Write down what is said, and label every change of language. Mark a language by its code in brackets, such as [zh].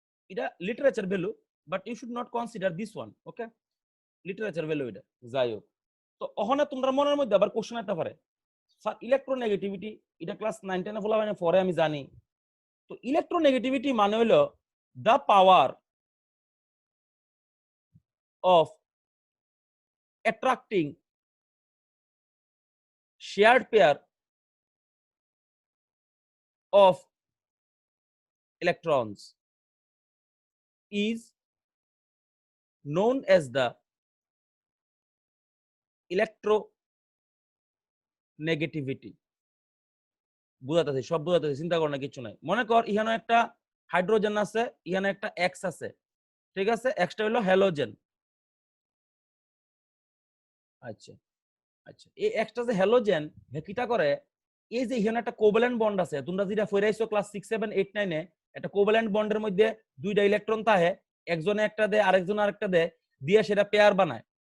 [bn] এটা literature value, [en] But you should not consider this one. [bn] Okay, literature value এটা যাই হোক। তো ওখানে তোমরা মনের মধ্যে আবার কোশ্চেন আসতে পারে, স্যার ইলেকট্রোনেগেটিভিটি এটা ক্লাস 9 10 বলা মানে পরে আমি জানি। তো ইলেকট্রোনেগেটিভিটি মানে হলো [en] The power of attracting shared pair of electrons is known as the electronegativity. [bn] বুঝাতেছি, সব বুঝাতেছি, চিন্তা করার না কিছু নাই। মনে কর এখানে একটা হাইড্রোজেন আছে, এখানে একটা এক্স আছে। ঠিক আছে, এক্সটা হলো হ্যালোজেন। আচ্ছা আচ্ছা, এই এক্সটা যে হ্যালোজেন কিটা করে, এই যে এখানে একটা কোভ্যালেন্ট বন্ড আছে, তোমরা যেটা পড়াইছো ক্লাস 6 7 8 9 এ, একটা কোভ্যালেন্ট বন্ডের মধ্যে দুইটা ইলেকট্রন থাকে, একজনে একটা দেয় আরেকজন আরেকটা দেয়, দিয়ে সেটা পেয়ার বানায়।